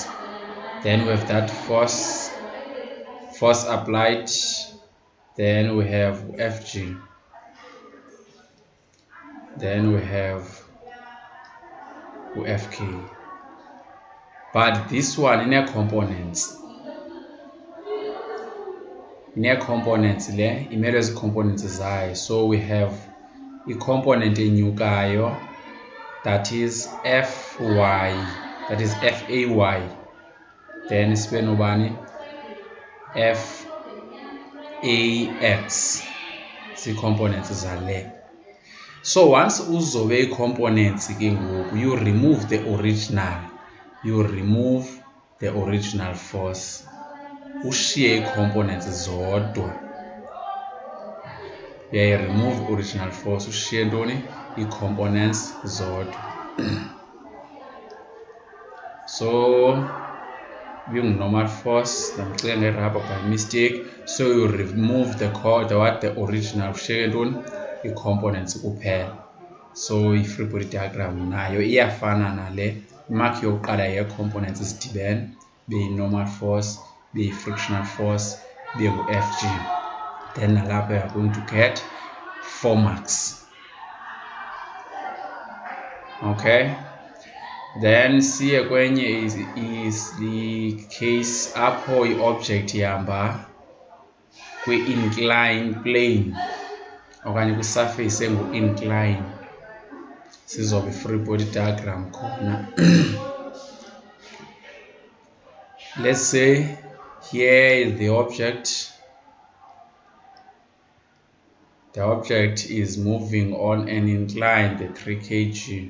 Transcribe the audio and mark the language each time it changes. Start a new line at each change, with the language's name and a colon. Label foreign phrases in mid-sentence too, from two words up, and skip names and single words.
English: Then we have that force applied, then we have FG, then we have FK. But this one in a components
Xhosa: le imele zi-components zayo.
English: So we have
Xhosa: i-component enyukayo,
English: that is FY, that is FAY, then
Xhosa: sibe nobani FAX, zii-components zale.
English: So once
Xhosa: uzobe i-components ke ngoku,
English: you remove the original force,
Xhosa: ushiye i-components zodwa.
English: Remove original force,
Xhosa: ushiye ntoni? I-components zodwa.
English: So normal force,
Xhosa: ndamcela ngerabha
English: by mistake. So you remove the original,
Xhosa: ushiye ntoni? I-components kuphela.
English: So i-free body diagram
Xhosa: nayo iyafana nale. Imark yokuqala ye-components zidibene, beyi-
English: normal force,
Xhosa: beyi-
English: frictional force,
Xhosa: be ngu-FG. Then nalapha
English: you are going to get 4 marks. Okay, then
Xhosa: siye kwenye
English: is the case
Xhosa: apho i-object ihamba kwi-
English: incline plane
Xhosa: okanye kwi-surface engu-incline. Sizobe free body diagram khona.
English: Let's say here is the object. The object is moving on an incline, the 3 kg.